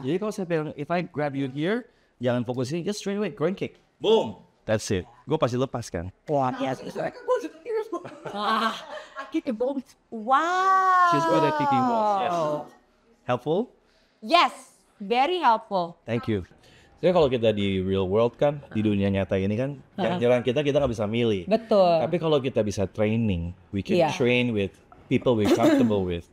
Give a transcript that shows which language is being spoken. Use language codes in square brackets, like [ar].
[id] Jadi kalau saya bilang, [en] if I grab you here, [id] jangan fokus sini, [en] just straight away, groin kick. Boom. That's it. [id] Gue pasti lepas kan. [en] Wah, yes. Wow. Wow. She's good at kicking balls. Yes. Helpful? Yes, very helpful. Thank you. [id] Jadi kalau kita di real world kan, di dunia nyata ini kan, yang nyerang kita nggak bisa milih. Betul. Tapi kalau kita bisa training, [en] we can [id] Iya. [en] train with people we're comfortable with.